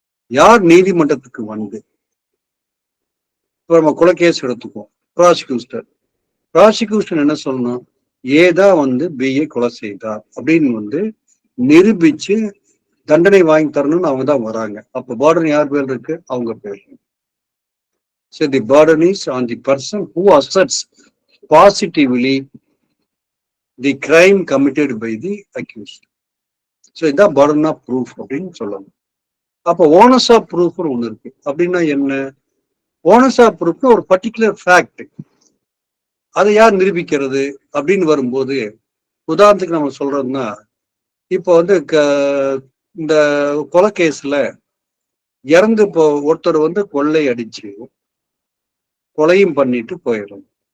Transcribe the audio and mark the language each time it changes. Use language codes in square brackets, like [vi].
[ta] யார் நீதிமன்றத்துக்கு வந்து, இப்போ நம்ம கொலை கேஸ் எடுத்துக்குவோம், ப்ராசிக்யூஷன் என்ன சொல்லணும், ஏதான் வந்து பிஏ கொலை செய்தா அப்படின்னு வந்து நிரூபிச்சு தண்டனை வாங்கி தரணும்னு அவங்க தான் வராங்க. அப்ப பர்டன் யார் பேர் இருக்கு? அவங்க பேர். [en] So the burden is on the person who asserts positively the crime committed by the accused. [ta] So இதான் burden of proof அப்படின்னு சொல்லணும். அப்ப ஓனஸ் ஆஃப் ப்ரூஃப் ஒண்ணு இருக்கு. அப்படின்னா என்ன? ஓனஸ் ஆஃப் ப்ரூஃப் ஒரு பர்டிகுலர் ஃபேக்ட், அதை யார் நிரூபிக்கிறது அப்படின்னு வரும்போது, உதாரணத்துக்கு நம்ம சொல்றோம்னா, இப்போ வந்து இந்த கொலை கேஸ்ல இறந்து ஒருத்தர் வந்து கொள்ளை அடிச்சு கொலையும் பண்ணிட்டு போயிடும்.